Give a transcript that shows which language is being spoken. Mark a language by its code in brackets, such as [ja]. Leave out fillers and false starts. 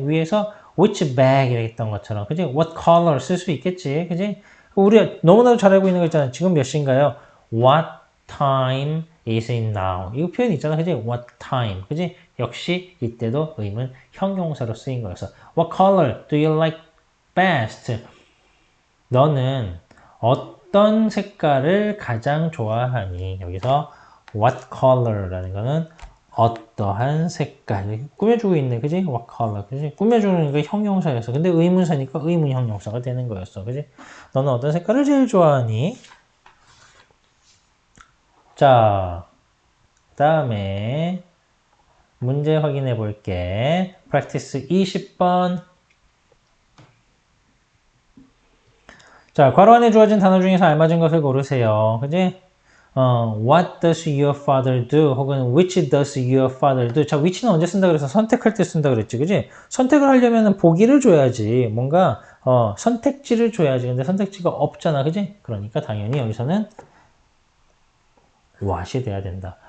[ko] 위에서 which bag 이렇게 했던 것처럼. 그지? What color 쓸 수 있겠지. 그지? 우리가 너무나도 잘 알고 있는 거 있잖아. 지금 몇 시인가요? [en] What time is it now? [ko] 이거 표현 있잖아. 그지? What time. 그지? 역시 이때도 의문 형용사로 쓰인 거였어. [en] What color do you like best? [ko] 너는 어떤 색깔을 가장 좋아하니? 여기서 what color라는 거는 어떠한 색깔 꾸며주고 있네. 그지? what color. 그지? 꾸며주는 게 형용사였어. 근데 의문사니까 의문 형용사가 되는 거였어. 그지? 너는 어떤 색깔을 제일 좋아하니? 자, 그 다음에 문제 확인해 볼게. practice 20번. 자, 괄호 안에 주어진 단어 중에서 알맞은 것을 고르세요. 그지? [en] What does your father do? [ko] 혹은 which does your father do? 자, which는 언제 쓴다 그래서 선택할 때 쓴다 그랬지, 그지? 선택을 하려면 보기를 줘야지. 뭔가 선택지를 줘야지. 근데 선택지가 없잖아, 그지? 그러니까 당연히 여기서는 what이 돼야 된다.